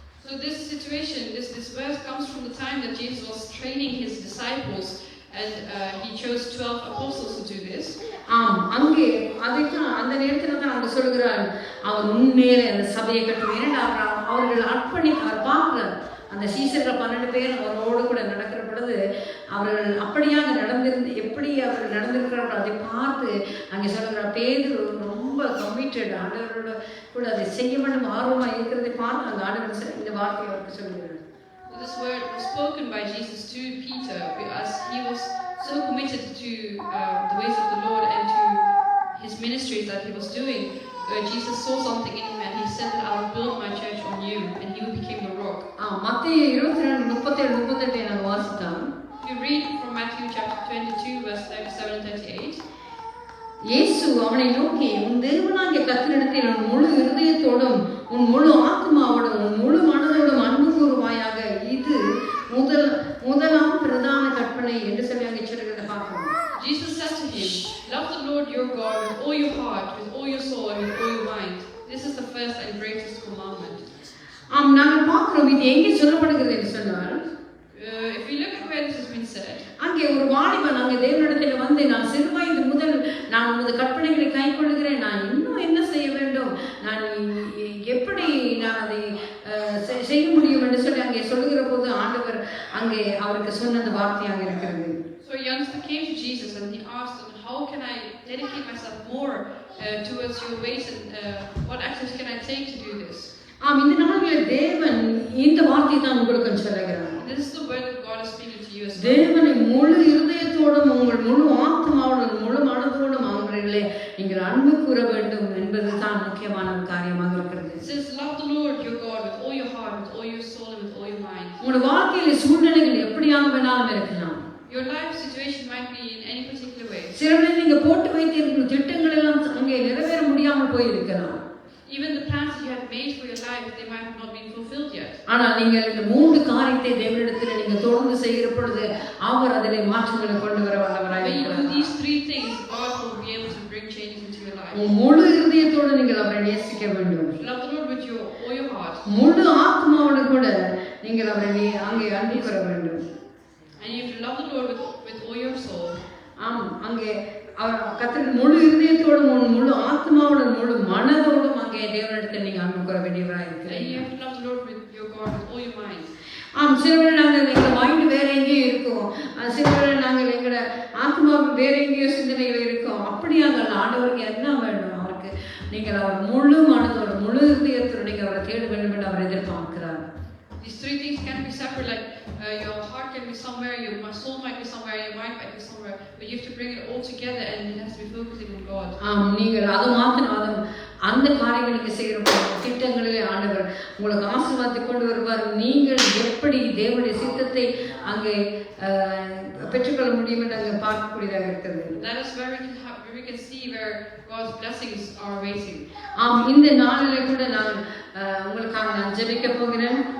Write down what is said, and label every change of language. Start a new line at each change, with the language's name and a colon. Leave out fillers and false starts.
English: So this situation, this verse comes from the time that Jesus was training his disciples and he chose 12 apostles to do this.
Tamil: அங்கே அதைத்தான் அந்த நேரத்தில் தான் அவங்க சொல்கிறார், அவர் உண்மையிலே அந்த சபையை கட்டுவேன். அவர்கள் அவர் பார்க்கிறார் அந்த சீசர்கள் 12 பேர் அவரோடு கூட நடக்கிற பொழுது அவர்கள் அப்படியாக எப்படி அவர்கள் நடந்திருக்கிறார்கள் அதை பார்த்து அங்கே சொல்லுகிறார், பேதுரு ரொம்ப கமிட்டட் ஆண்டவரோட கூட அதை செய்ய வேண்டும் ஆர்வமாக இருக்கிறதை பார்த்து அந்த ஆண்டவர் இந்த வார்த்தையை அவருக்கு சொல்லுகிறார்.
English: This word was spoken by Jesus to Peter because he was so committed to the ways of the Lord and to his ministries that he was doing. Jesus saw something in him and he said that I will build my church on you, and he became the rock.
Tamil: மத்தேயு 22:37 நாங்கள் வாசித்தோம்.
English: You read from Matthew chapter 22 verse 37 and 38.
Tamil: இயேசு அவனை நோக்கி, உன் தேவனாகிய கர்த்தரிடத்தில் உன் முழு இருதயத்தோடும் உன் முழு ஆத்மாவோடும் உன் முழு மனதோடும் அன்பு கூறுவாயாக, இது முதலாம் பிரதான கற்பனை என்று சொல்லி அங்கே சொல்கிறத பார்க்கிறோம்.
English: Jesus said to him, love the Lord your God with all your heart, with all your soul, and with all your mind. This is the first and greatest commandment.
Tamil: நாங்கள் பார்க்கிறோம் இது எங்கே சொல்லப்படுகிறது என்று சொன்னால்,
English: if we look at where this has been said,
Tamil: அங்கே ஒரு வாலிபன் அங்கே தேவனிடத்தில் வந்து, நான் சிறுவயது முதல் நான் உமது கற்பனைகளை கைக்கொள்கிறேன், நான் இன்னும் என்ன செய்ய வேண்டும், நான் எப்படி நான் அதை செய்ய முடியும் என்று சொல்லி அங்கே சொல்லுகிற போது ஆண்டவர் அங்கே அவருக்கு சொன்ன வார்த்தையாக இருக்கிறது.
English: So a youngster came to Jesus and he asked him, how can I dedicate myself more towards your ways, and what actions can I take to do this?
Tamil: இந்த நாளில் தேவன் இந்த வார்த்தையை தான் உங்களுக்கு சொல்லுகிறார்.
English: This is the word that God is speaking to you as well.
Tamil: தேவனை முழு இருதயத்தோடும் உங்கள் முழு ஆத்மாவோடும் முழு மனதோடும் அவர்களை நீங்கள் அன்பு கூற வேண்டும் என்பது தான் முக்கியமான ஒரு காரியமாக இருக்கிறது.
English: It says, love the Lord your God with all your heart, with all your soul, and with all your mind.
Tamil: உங்கள் வாழ்க்கையில் சூழ்நிலைகள் எப்படியாக வேணாலும் இருக்கலாம்.
English: Your life situation might be in any particular way.
Tamil: சிலரை நீங்க போட்டு வைத்திருக்கும் திட்டங்கள் எல்லாம் அங்கே நிறைவேற முடியாமல் போயிருக்கலாம்.
English: Even the plans that you had made for your life, they might have not been fulfilled yet.
Tamil: ஆனால் நீங்கள் இந்த 3 காரியத்தை தேவனிடத்தில் நீங்க தொடர்ந்து செய்கிற பொழுது அவர் அதிலே மாற்றங்களை கொண்டு வர வல்லவராய் இருக்கிறார்.
English: When you do these 3 things, God will be able to bring changes into your life.
Tamil: முழு இதயத்தோடு நீங்கள் அவரை நேசிக்க வேண்டும்.
English: Love the Lord with all your heart.
Tamil: முழு ஆத்மாவோடு கூட நீங்கள் அவரை அங்கே அன்பு கூற வேண்டும்.
English: And you have to love the Lord with all your soul.
Tamil: அங்கே அவர் கர்த்தர் முழு இதயத்தோடும் முழு ஆத்மாவோடும் முழு மனதோடும் அங்கே தேவனிடத்தில் நீங்க அன்பு கூற வேண்டியவராக இருக்கிறீங்க.
English: And you have to love the Lord with your God with all your mind.
Tamil: சிலவர் நாங்கள் எங்கள் மைண்ட் வேற எங்கேயோ இருக்கும், சிலவர் நாங்கள் எங்களோட ஆத்மாவுக்கு வேற எங்கேயோ சிந்தனைகள் இருக்கும். அப்படியாக ஆண்டவருக்கு என்ன வேண்டும், அவருக்கு நீங்கள் அவர் முழு மனதோடு முழு இதயத்தோடு நீங்கள் அவரை தேட வேண்டும் என்று அவர் எதிர்பார்க்கிறார்.
English: These three things can be separate, like your heart can be somewhere, your soul might be somewhere, your mind might be somewhere, but you have to bring it all together and it has to be focusing on God.
Tamil: நீங்கள் அது மாத்திரம் அந்த காரியங்களுக்கு செய்கிற திட்டங்களிலே ஆண்டவர் உங்களுக்கு ஆசீர்வாதத்தை கொண்டு வருவார். நீங்கள் எப்படி தேவனுடைய சித்தத்தை அங்கே பெற்றுக்கொள்ள முடியும் என்று அங்கே பார்க்கக்கூடியதாக இருக்கிறது.
English: That is where we can see where God's blessings are waiting.
Tamil: இந்த நாளிலே கூட நான் உங்களுக்காக நான் ஜெபிக்க போகிறேன்.